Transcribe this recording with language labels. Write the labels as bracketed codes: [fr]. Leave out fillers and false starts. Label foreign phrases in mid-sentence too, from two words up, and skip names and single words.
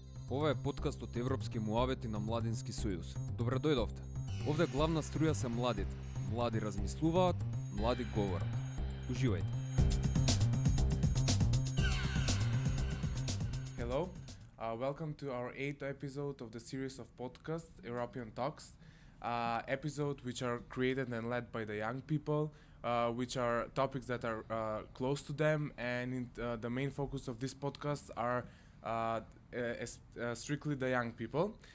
[mk] Ова е подкаст од Европски муабети на Младински сојуз. Добре дојдовте. Овде главна струја се младите. Млади размислуваат, млади говорат. Уживајте. [en] Hello, welcome to our 8th episode of the series of podcasts, European Talks, episodes which are created and led by the young people, which are topics that are close to them, and the main focus of this podcast are strictly the young people.